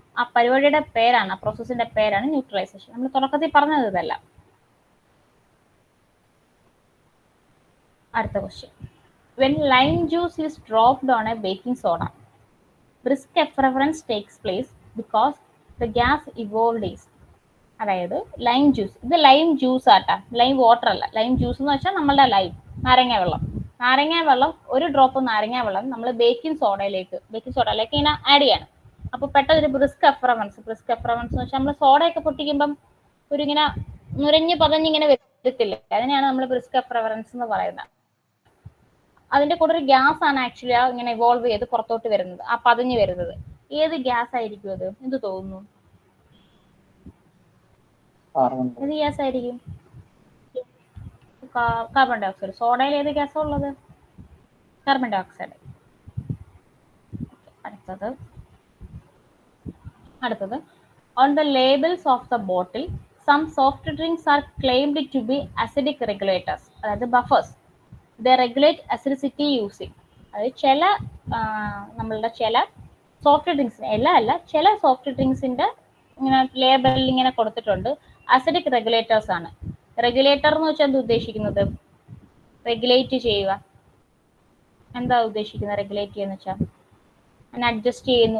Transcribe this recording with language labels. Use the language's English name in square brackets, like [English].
[Malayalam] ആ പരിപാടിയുടെ പേരാണ്, ആ പ്രോസസ്സിന്റെ പേരാണ് ന്യൂട്രലൈസേഷൻ. നമ്മൾ തുടക്കത്തിൽ പറഞ്ഞത് ഇതല്ല. അടുത്ത question. [English] When lime juice is dropped on a baking soda, brisk effervescence takes place because the gas evolved is. [Malayalam] അതായത് ലൈം ജ്യൂസ്, ഇത് ലൈം ജ്യൂസ് ആട്ടാ, ലൈം വാട്ടർ അല്ല. ലൈം ജ്യൂസ് എന്ന് വെച്ചാൽ നമ്മളുടെ ലൈം നാരങ്ങ വെള്ളം, ഒരു ഡ്രോപ്പ് നാരങ്ങ വെള്ളം നമ്മൾ ബേക്കിംഗ് സോഡയിലേക്ക് ഇങ്ങനെ ആഡ് ചെയ്യണം. അപ്പൊ പെട്ടെന്ന് ഒരു ബ്രിസ്ക് എഫറവൻസ് എന്ന് വെച്ചാൽ നമ്മൾ സോഡയൊക്കെ പൊട്ടിക്കുമ്പം ഒരു ഇങ്ങനെ നുരഞ്ഞ് പതഞ്ഞിങ്ങനെ വരത്തില്ലേ, അതിനെയാണ് നമ്മൾ ബ്രിസ്ക് എഫറവൻസ് എന്ന് പറയുന്നത്. അതിന്റെ കൂടെ ഒരു ഗ്യാസ് ആണ് ആക്ച്വലി ഇങ്ങനെ ഇവോൾവ് ചെയ്ത് പുറത്തോട്ട് വരുന്നത്, ആ പതഞ്ഞു വരുന്നത്. ഏത് ഗ്യാസ് ആയിരിക്കും അത്? എന്ത് തോന്നുന്നു? ഏത് ഗ്യാസ് ആയിരിക്കും? Carbon dye oxide. സോഡയിൽ ഏത് ഗ്യാസാ ഉള്ളത്? Carbon dye oxide. [English] അടുത്തത് on the labels of the bottle some soft drinks are claimed to be acidic regulators, അതായത് buffers. They regulate acidity using. [Malayalam] അതായത് ചില സോഫ്റ്റ് ഡ്രിങ്ക്സിന്, എല്ലാം അല്ല, ചില സോഫ്റ്റ് ഡ്രിങ്ക്സിന്റെ ഇങ്ങനെ ലേബലിൽ ഇങ്ങനെ കൊടുത്തിട്ടുണ്ട് അസിഡിക് റെഗുലേറ്റേഴ്സ് ആണ്. റെഗുലേറ്റർ എന്ന് വെച്ചാൽ എന്താ ഉദ്ദേശിക്കുന്നത്? റെഗുലേറ്റ് ചെയ്യുക. എന്താ ഉദ്ദേശിക്കുന്നത് റെഗുലേറ്റ് ചെയ്യുന്ന വെച്ചാൽ? അതിനെ അഡ്ജസ്റ്റ് ചെയ്യുന്നു.